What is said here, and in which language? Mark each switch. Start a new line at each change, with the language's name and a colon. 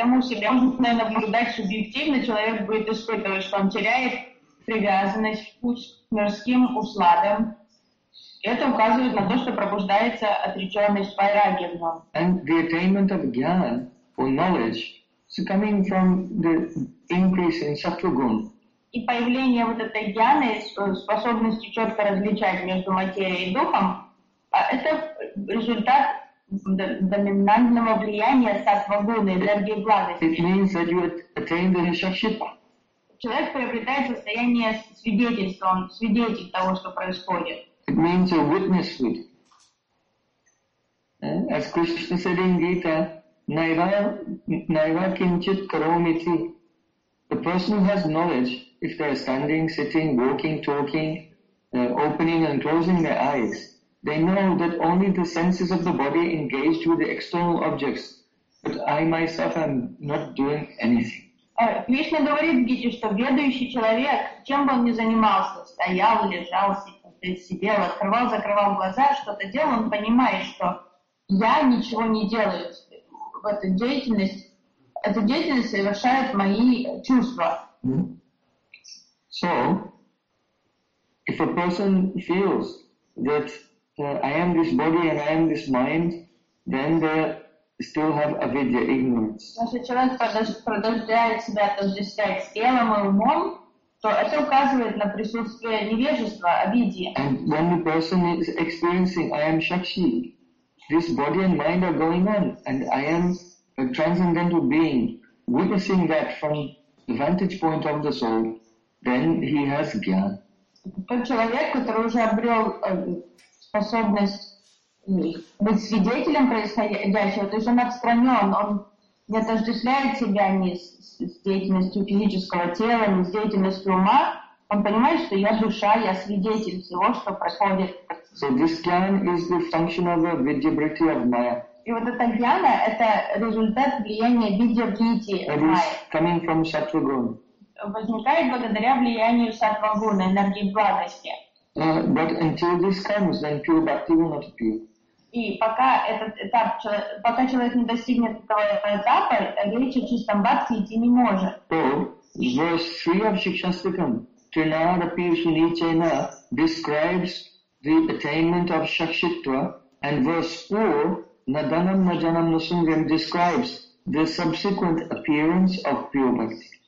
Russian: Поэтому себя нужно наблюдать субъективно. Человек будет испытывать, что он теряет привязанность, вкус к мирским усладам. Это указывает на то, что пробуждается отреченность вайрагья в нем.
English: And the attainment of jnana or knowledge is coming from the increase in sattva-gun.
Russian: И появление вот этой джаны, способности четко различать между материей и духом, это результат доминантного влияния сатва-гуны, энергии благости.
English: It means that you attain the Rishabhshita.
Russian: Человек приобретает состояние свидетельства, он свидетель того, что происходит.
English: It means a witnesshood. As Krishna said in Gita, naiva kinchit karomiti. The person who has knowledge, if they are standing, sitting, walking, talking, opening and closing their eyes, they know that only the senses of the body engaged with the external objects, but I myself am not doing anything.
Russian: Кришна говорит в Гите, что ведающий человек, чем бы он ни занимался, стоял, лежал, сидел, открывал, закрывал глаза, что-то делал, он понимает, что я ничего не делаю в этой деятельности. Эта деятельность совершает мои чувства.
English: So, if a person feels that I am this body and I am this mind, then they still have avidya, ignorance.
Russian: Если человек продолжает себя отождествлять с телом и умом, то это указывает на присутствие невежества, авидья.
English: And when the person is experiencing I am Shakshi, this body and mind are going on, and I am a transcendental being, witnessing that from the vantage point of the soul, then he has jnana.
Russian: Тот человек, который уже обрел способность быть свидетелем происходящего, то есть он отстранен, он не отождествляет себя ни с деятельностью физического тела, ни с деятельностью ума, он понимает, что я душа, я свидетель всего, что происходит.
English: So this jnana is the function of the vidyabhriti of maya.
Russian: И вот эта гьяна – это результат влияния видья-бхити.
English: It is coming from сатва-гун.
Russian: Возникает благодаря влиянию сатва-гуна, энергии благости.
English: But until this comes, then pure bhakti will not appear.
Russian: И пока этот этап, пока человек не достигнет этого этапа, речь о чистом бхакти идти не может.
English: So, verse 3 of Шикшастикам, Trinadapi Sunichena, describes the attainment of Shakshitva, and verse 4, Nadanam Najanam Nusungam describes the subsequent appearance of pure bhakti.